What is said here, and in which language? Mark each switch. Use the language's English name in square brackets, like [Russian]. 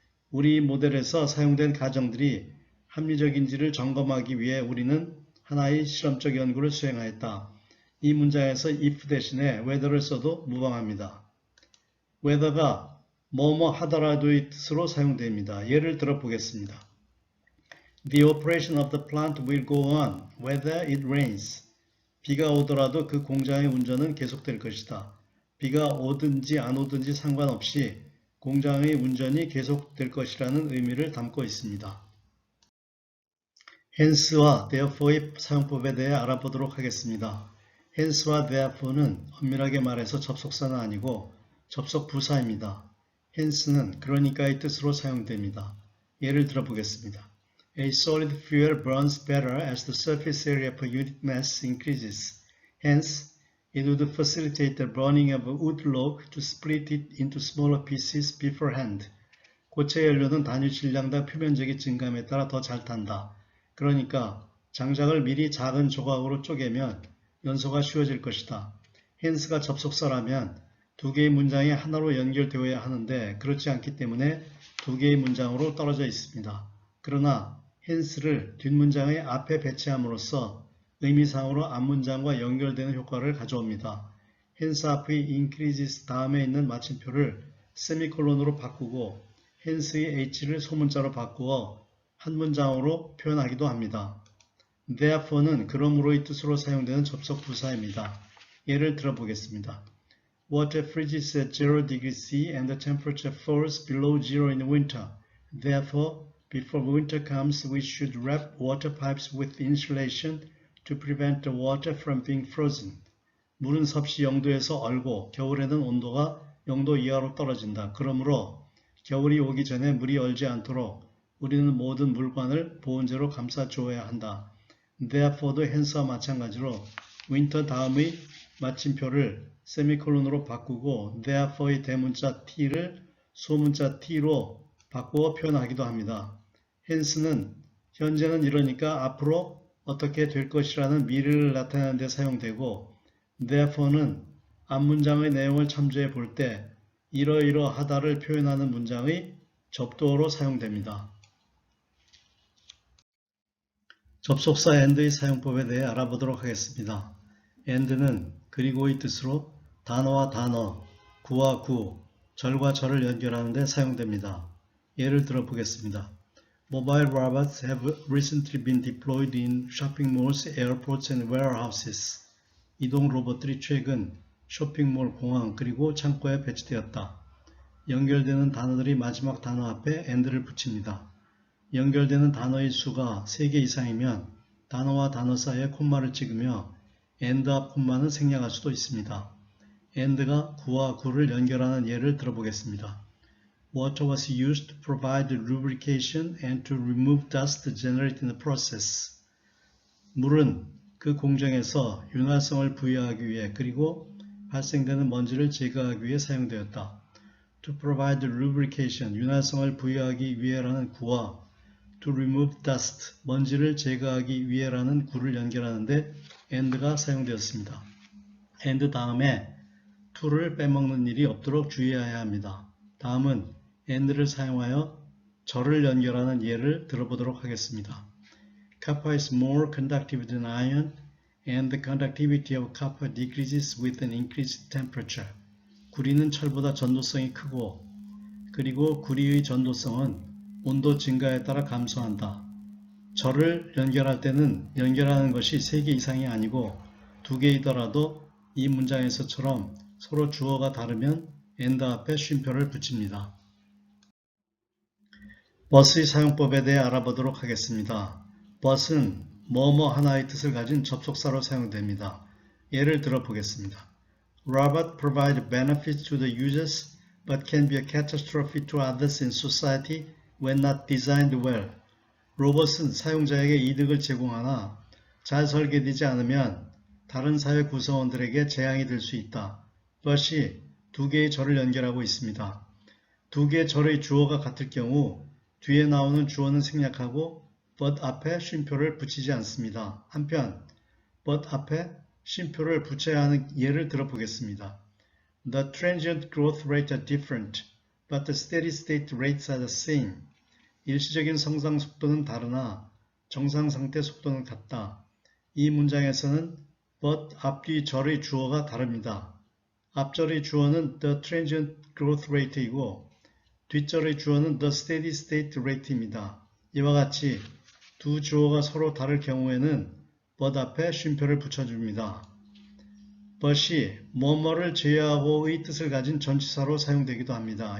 [Korean] 우리 모델에서 사용된 가정들이 합리적인지를 점검하기 위해 우리는 하나의 실험적 연구를 수행하였다. 이 문장에서 if 대신에 whether를 써도 무방합니다. whether가 뭐뭐 하더라도의 뜻으로 사용됩니다. 예를 들어 보겠습니다. [English] The operation of the plant will go on whether it rains. [Korean] 비가 오더라도 그 공장의 운전은 계속될 것이다. 비가 오든지 안 오든지 상관없이 공장의 운전이 계속될 것이라는 의미를 담고 있습니다. hence와 therefore의 사용법에 대해 알아보도록 하겠습니다. hence와 therefore는 엄밀하게 말해서 접속사는 아니고 접속 부사입니다. hence는 그러니까의 뜻으로 사용됩니다. 예를 들어 보겠습니다. [English] A solid fuel burns better as the surface area per unit mass increases. Hence, it would facilitate the burning of a wood log to split it into smaller pieces beforehand. [Korean] 고체 연료는 단위 질량당 표면적인 증감에 따라 더 잘 탄다. 그러니까 장작을 미리 작은 조각으로 쪼개면 연소가 쉬워질 것이다. hence가 접속사라면 두 개의 문장이 하나로 연결되어야 하는데 그렇지 않기 때문에 두 개의 문장으로 떨어져 있습니다. 그러나 hence를 뒷문장의 앞에 배치함으로써 의미상으로 앞문장과 연결되는 효과를 가져옵니다. hence 앞의 increases 다음에 있는 마침표를 세미콜론으로 바꾸고 hence의 h를 소문자로 바꾸어 한 문장으로 표현하기도 합니다. therefore는 그러므로의 뜻으로 사용되는 접속 부사입니다. 예를 들어보겠습니다. [English] Water freezes at 0 degrees C and the temperature falls below zero in winter. Therefore, before winter comes, we should wrap water pipes with insulation to prevent the water from being frozen. [Korean] 물은 섭씨 0도에서 얼고 겨울에는 온도가 0도 이하로 떨어진다. 그러므로 겨울이 오기 전에 물이 얼지 않도록 우리는 모든 물관을 보온재로 감싸 주어야 한다. Therefore도 hence와 마찬가지로 winter 다음의 마침표를 세미콜론으로 바꾸고 therefore의 대문자 t를 소문자 t로 바꾸어 표현하기도 합니다. hence는 현재는 이러니까 앞으로 어떻게 될 것이라는 미래를 나타내는 데 사용되고 therefore는 앞문장의 내용을 참조해 볼 때 이러이러하다를 표현하는 문장의 접두어로 사용됩니다. 접속사 and의 사용법에 대해 알아보도록 하겠습니다. and는 그리고의 뜻으로 단어와 단어, 구와 구, 절과 절을 연결하는 데 사용됩니다. 예를 들어 보겠습니다. [English] Mobile robots have recently been deployed in shopping malls, airports and warehouses. [Korean] 이동 로봇들이 최근 쇼핑몰, 공항, 그리고 창고에 배치되었다. 연결되는 단어들이 마지막 단어 앞에 and를 붙입니다. 연결되는 단어의 수가 3개 이상이면 단어와 단어 사이에 콤마를 찍으며 and 앞 콤마는 생략할 수도 있습니다. and가 구와 구를 연결하는 예를 들어보겠습니다. [English] Water was used to provide lubrication and to remove dust generated in the process. [Korean] 물은 그 공정에서 윤활성을 부여하기 위해 그리고 발생되는 먼지를 제거하기 위해 사용되었다. [English] To provide lubrication, [Korean] 윤활성을 부여하기 위해라는 구와 [English] to remove dust, [Korean] 먼지를 제거하기 위해라는 구를 연결하는데 and가 사용되었습니다. and 다음에 to를 빼먹는 일이 없도록 주의해야 합니다. 다음은 and를 사용하여 절을 연결하는 예를 들어보도록 하겠습니다. [English] Copper is more conductive than iron and the conductivity of copper decreases with an increased temperature. [Korean] 구리는 철보다 전도성이 크고 그리고 구리의 전도성은 온도 증가에 따라 감소한다. 절을 연결할 때는 연결하는 것이 3개 이상이 아니고 2개이더라도 이 문장에서처럼 서로 주어가 다르면 and 앞에 쉼표를 붙입니다. bus의 사용법에 대해 알아보도록 하겠습니다. bus은 뭐뭐 하나의 뜻을 가진 접속사로 사용됩니다. 예를 들어 보겠습니다. [English] Robots provide benefits to the users but can be a catastrophe to others in society when not designed well. [Korean] 로봇은 사용자에게 이득을 제공하나 잘 설계되지 않으면 다른 사회 구성원들에게 재앙이 될 수 있다. bus이 2개의 절을 연결하고 있습니다. 2개의 절의 주어가 같을 경우 뒤에 나오는 주어는 생략하고 but 앞에 쉼표를 붙이지 않습니다. 한편 but 앞에 쉼표를 붙여야 하는 예를 들어보겠습니다. [English] The transient growth rates are different, but the steady state rates are the same. [Korean] 일시적인 성장 속도는 다르나 정상 상태 속도는 같다. 이 문장에서는 but 앞뒤 절의 주어가 다릅니다. 앞절의 주어는 [English] the transient growth rate [Korean] 이고 뒷절의 주어는 [English] the steady state rate [Korean] 입니다. 이와 같이 두 주어가 서로 다를 경우에는 but 앞에 쉼표를 붙여줍니다. but이 뭐뭐를 제외하고의 뜻을 가진 전치사로 사용되기도 합니다.